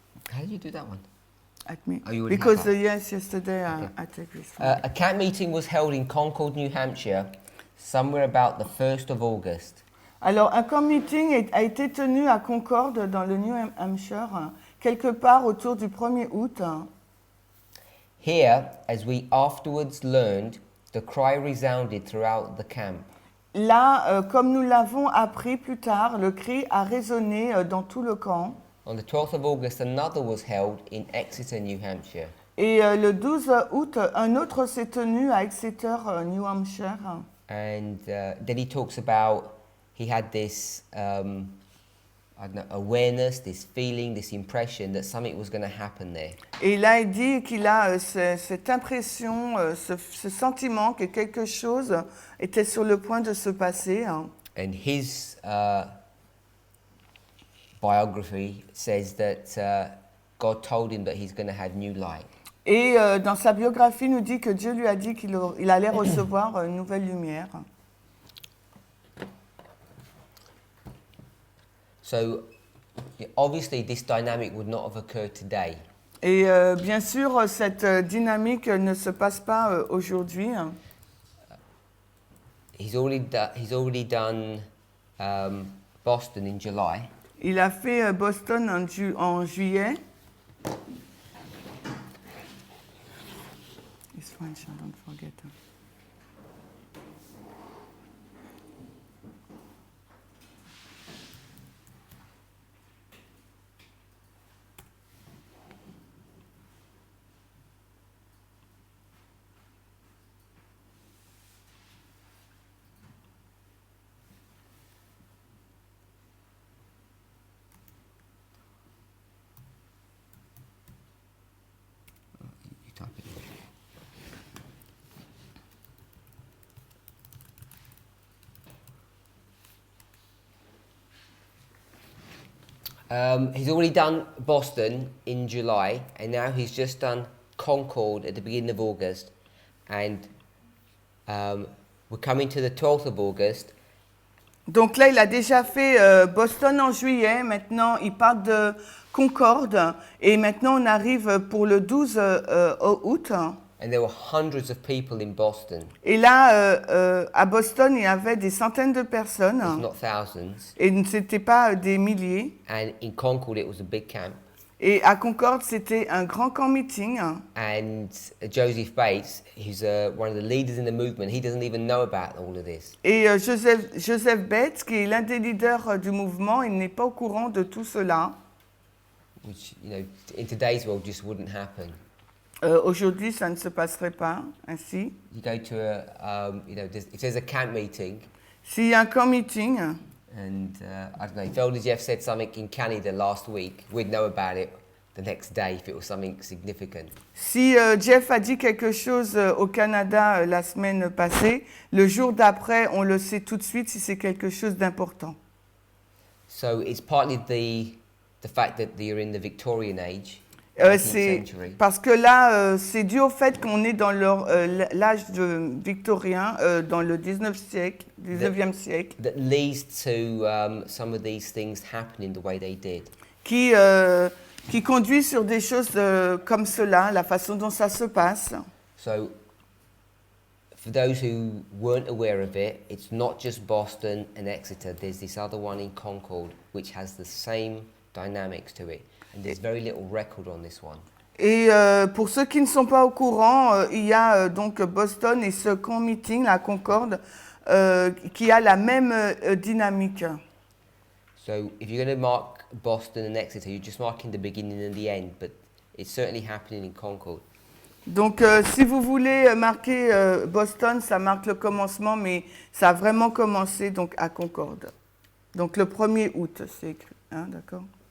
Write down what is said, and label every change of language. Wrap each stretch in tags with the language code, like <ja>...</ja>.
<en>How did you do that one? At me. Oh, you already Because had that. yes, yesterday Okay. I take this one. A camp meeting was held in Concord, New Hampshire, somewhere about the 1st of August.</en> <fr>Alors, un camp meeting a été tenu à Concorde, dans le New Hampshire, quelque part autour du 1er août.</fr> <en>Here, as we afterwards learned, the cry resounded throughout the camp.</en> <fr>là, comme nous l'avons appris plus tard, le cri a résonné dans tout le camp.</fr> <en>On the 12th of August, another was held in Exeter, New Hampshire.</en> <fr>Et le 12 août, un autre s'est tenu à Exeter, New Hampshire.</fr> <en>And then he talks about he had this I don't know, awareness, this feeling, this impression that something was going to happen there.</en> <fr>Et là, il dit qu'il a cette impression, ce sentiment que quelque chose était sur le point de se passer. Hein.</fr> <en>And his biography says that God told him that he's going to have new light.</en> <fr>Et dans sa biographie, il nous dit que Dieu lui a dit qu'il allait recevoir une nouvelle lumière.</fr> <en>So, obviously, this dynamic would not have occurred today.</en> <fr>Et bien sûr, cette dynamique ne se passe pas aujourd'hui. Hein.</fr> <en>He's already done Boston in July.</en> <fr>Il a fait Boston en juillet.</fr> <en>It's French, don't forget. You type it in. He's already done Boston in July, and now he's just done Concord at the beginning of August, and we're coming to the 12th of August.</en> <fr>Donc là, il a déjà fait Boston en juillet. Maintenant, il part de Concorde. Et maintenant, on arrive pour le 12 août.</fr> <en>And there were hundreds of people in Boston,</en> <fr>Et là, à Boston, il y avait des centaines de personnes.</fr> <en>if not thousands.</en> <fr>Et ce n'était pas des milliers.</fr> <en>And in Concord, it was a big camp.</en> <fr>Et à Concorde, c'était un grand camp meeting.</fr> <en>And Joseph Bates, who's one of the leaders in the movement, he doesn't even know about all of this.</en> <fr>Et Joseph Bates, qui est l'un des leaders du mouvement, il n'est pas au courant de tout cela.</fr> <en>Which, in today's world just wouldn't happen.</en> <fr>Aujourd'hui, ça ne se passerait pas ainsi.</fr> <en>You go to if there's a camp meeting,</en> <fr>S'il y a un camp meeting,</fr> <en>and I don't know, if Elder Jeff said something in Canada last week, we'd know about it the next day if it was something significant.</en> <fr>si Jeff a dit quelque chose au Canada la semaine passée, le jour d'après, on le sait tout de suite si c'est quelque chose d'important.</fr> <en>So it's partly the fact that you're in the Victorian age, 19th</en> <fr>C'est</fr> <en>century,</en> <fr>parce que là, c'est dû au fait qu'on est dans l'âge victorien, dans le 19e siècle,</fr> <en>that leads to some of these things happening the way they did.</en> <fr>qui conduit sur des choses comme cela, la façon dont ça se passe.</fr> <en>So, for those who weren't aware of it, it's not just Boston and Exeter. There's this other one in Concord, which has the same dynamics to it. And there's very little record on this one.</en> <fr>Et pour ceux qui ne sont pas au courant, il y a donc Boston et ce camp meeting, la Concorde, qui a la même dynamique.</fr> <en>So, if you're going to mark Boston and Exeter, you're just marking the beginning and the end, but it's certainly happening in Concord.</en> <fr>Donc si vous voulez marquer Boston, ça marque le commencement, mais ça a vraiment commencé donc à Concorde. Donc le 1er août, c'est écrit, hein, d'accord?</fr>